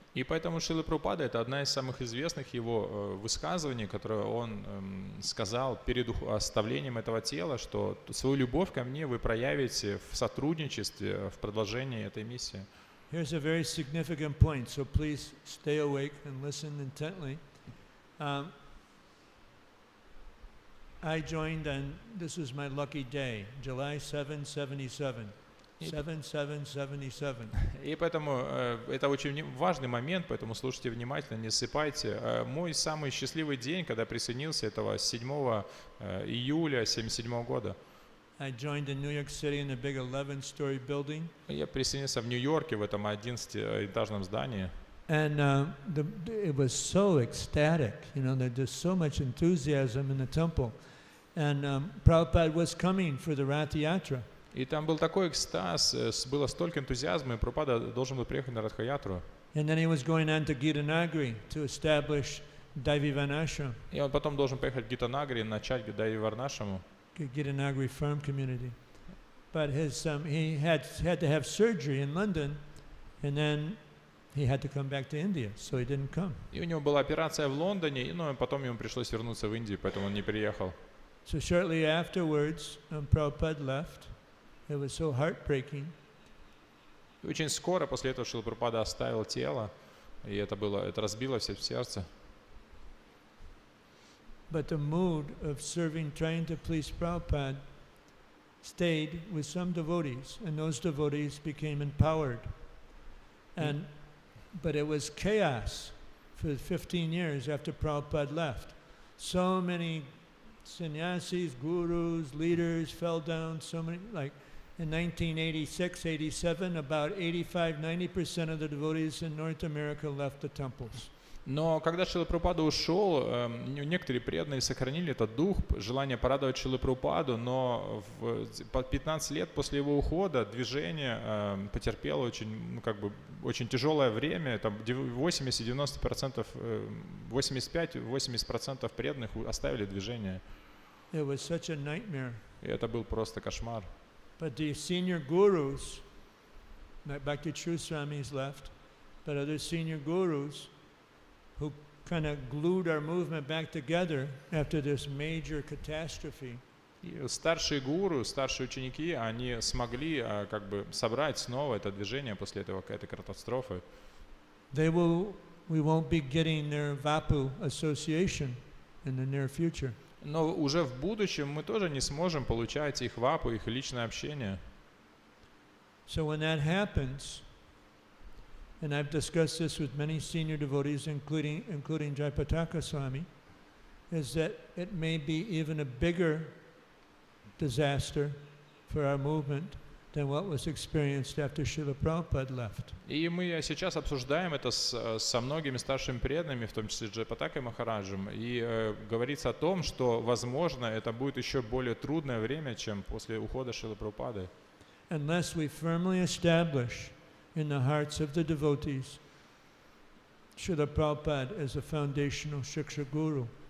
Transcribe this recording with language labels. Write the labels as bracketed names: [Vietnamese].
[Russian] И поэтому Шрила Прабхупада — это одна из самых известных его высказываний, которое он сказал перед оставлением этого тела, что свою любовь ко мне вы проявите в сотрудничестве, в продолжении этой миссии. [English] Here's a very significant point, so please stay awake and listen intently. I joined, and this was my lucky day, July 7, 77. 7/7/77. [Russian] И поэтому это очень важный момент, поэтому слушайте внимательно, не ссыпайте. Мой самый счастливый день, когда присоединился, этого 7 июля 1977 года. [English] I joined in New York City in a big 11-story building. [Russian] Я присоединился в Нью-Йорке в этом 11-этажном здании. [English] And it was so ecstatic, you know, there's just so much enthusiasm in the temple. And Prabhupada was coming for the Rath Yatra. [Russian] И там был такой экстаз, было столько энтузиазма, и Прабхупада должен был приехать на Радха-ятру. [English] And then he was going on to Gitanagari to establish Daivivanashram. [Russian] И он потом должен поехать в Гитанагари, начать Дайвиварнашраму. [English] Gitanagari farm community. But he had to have surgery in London, and then he had to come back to India, so he didn't come. [Russian] И у него была операция в Лондоне, но потом ему пришлось вернуться в Индию, поэтому он не приехал. [English] So shortly afterwards, Prabhupada left. It was so heartbreaking. [Russian] И очень скоро после этого Шрила Прабхупада оставил тело, и это разбило все в сердце. [English] But the mood of serving, trying to please Prabhupada, stayed with some devotees, and those devotees became empowered. But it was chaos for 15 years after Prabhupada left. So many sannyasis, gurus, leaders fell down, so many, like in 1986, 87, about 85-90% of the devotees in North America left the temples. [Russian] Но когда Шрила Прабхупада ушел, некоторые преданные сохранили этот дух, желание порадовать Шрилу Прабхупаду, но в 15 лет после его ухода движение потерпело очень тяжелое время, там 80-90%, 85-80% преданных оставили движение. [English] It was such a nightmare. [Russian] И это был просто кошмар. [English] But the senior gurus, like Bhakti True Swamis left, but other senior gurus who kind of glued our movement back together after this major catastrophe. [Russian] И старшие гуру, старшие ученики, они смогли собрать снова это движение после этой катастрофы. [English] We won't be getting their Vapu association in the near future. [Russian] Но уже в будущем мы тоже не сможем получать их вапу, их личное общение. [English] So when that happens, and I've discussed this with many senior devotees, including Jayapataka Swami, is that it may be even a bigger disaster for our movement than what was experienced after Srila Prabhupada left. [Russian] И мы сейчас обсуждаем это со многими старшими преданными, в том числе Джайапатакой Махараджем, и говорится о том, что, возможно, это будет еще более трудное время, чем после ухода Шрилы Прабхупады. [English] Unless we firmly establish in the hearts of the devotees Srila Prabhupada as a foundational Shiksha Guru.